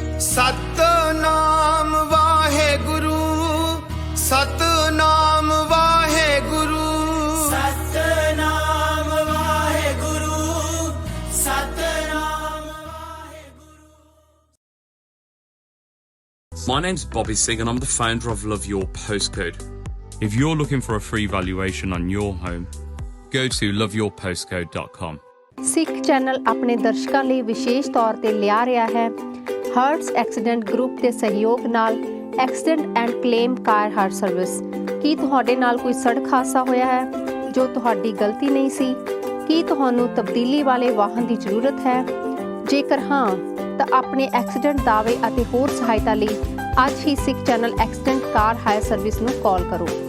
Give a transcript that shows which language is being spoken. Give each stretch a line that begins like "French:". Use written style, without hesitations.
Punjabi: Satnam Waheguru Satnam Waheguru Satnam Waheguru Satnam.
English: My name's Bobby Singh and I'm the founder of Love Your Postcode. If you're looking for a free valuation on your home, go to loveyourpostcode.com.
Punjabi: Sikh channel ਆਪਣੇ ਦਰਸ਼ਕਾਂ ਲਈ ਵਿਸ਼ੇਸ਼ ਤੌਰ ਤੇ ਲਿਆ ਰਿਹਾ ਹੈ ਹਰਟਸ ਐਕਸੀਡੈਂਟ ਗਰੁੱਪ ਦੇ ਸਹਿਯੋਗ ਨਾਲ accident and claim car hire service. ਕੀ ਤੁਹਾਡੇ ਨਾਲ ਕੋਈ ਸੜਕ ਹਾਦਸਾ ਹੋਇਆ ਹੈ ਜੋ ਤੁਹਾਡੀ ਗਲਤੀ ਨਹੀਂ ਸੀ? ਕੀ ਤੁਹਾਨੂੰ ਤਬਦੀਲੀ ਵਾਲੇ ਵਾਹਨ ਦੀ ਜ਼ਰੂਰਤ ਹੈ? ਜੇਕਰ ਹਾਂ ਤਾਂ ਆਪਣੇ ਐਕਸੀਡੈਂਟ ਦਾਅਵੇ ਅਤੇ ਹੋਰ ਸਹਾਇਤਾ ਲਈ ਅੱਜ ਹੀ ਸਿੱਖ ਚੈਨਲ ਐਕਸੀਡੈਂਟ ਕਾਰ ਹਾਇਰ ਸਰਵਿਸ ਨੂੰ ਕਾਲ ਕਰੋ।